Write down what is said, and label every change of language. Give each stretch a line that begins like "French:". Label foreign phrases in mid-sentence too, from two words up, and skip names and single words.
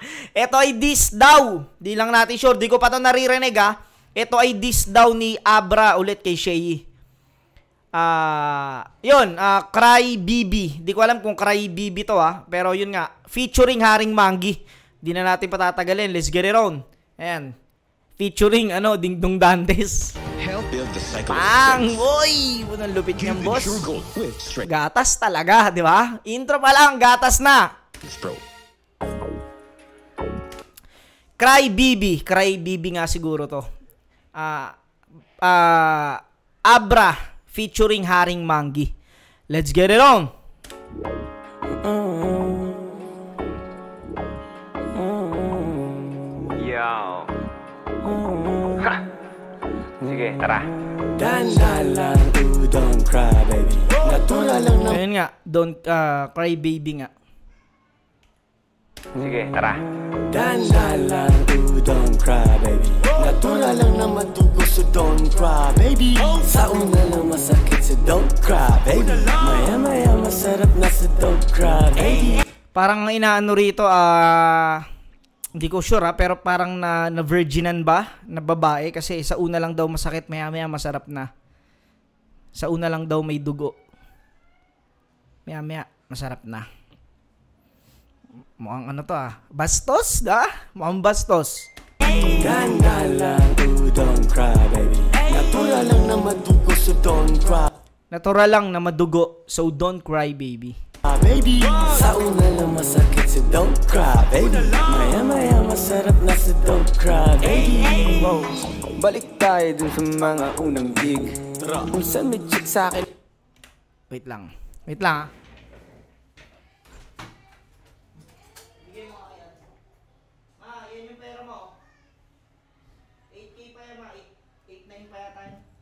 Filipino: Ito ay diss daw. Di lang natin sure, di ko pa to naririnig, ha? Ito ay diss daw ni Abra ulit kay Shay. Yun, Cry BB. Di ko alam kung Cry BB to, pero yun nga, featuring Haring Manggi. Di na natin patatagalin,
English: let's get it on. Ayan, featuring Ding Dong Dantes.
Filipino: Pang, boy, unang lupit niyang boss. Gatas talaga, di ba? Intro pa lang, gatas na. Cry BB nga siguro to. Abra featuring Haring Manggi.
English: Let's get it on. Yo.
Filipino: Sige, tara.
English: Don't cry baby.
Filipino: Natural lang na. Ayun nga,
English: don't cry baby nga.
Filipino: Sige, tara.
English: Don't cry baby.
Filipino: Natural lang na matugo,
English: so don't cry baby.
Filipino: Sa una lang masakit,
English: so don't cry baby.
Filipino: Maya masarap na,
English: so don't cry baby.
Filipino: Parang inaano rito, hindi ko sure pero parang na virginan ba na babae, kasi sa una lang daw masakit, maya masarap na. Sa una lang daw may dugo, maya masarap na. Mukhang bastos, mukhang bastos.
English: Don't cry baby.
Filipino: Natural lang na madugo,
English: so don't cry.
Filipino: Natural lang na madugo,
English: so don't cry baby. Baby,
Filipino: sa una lang masakit,
English: so don't cry baby.
Filipino: Maya masarap na,
English: so don't cry baby. Wow.
Filipino: Balik tayo dun sa mga unang gig. Kung saan may chick sa akin. Wait lang yan yung pera mo. 8K pa yan, 8-9 pa yata yan.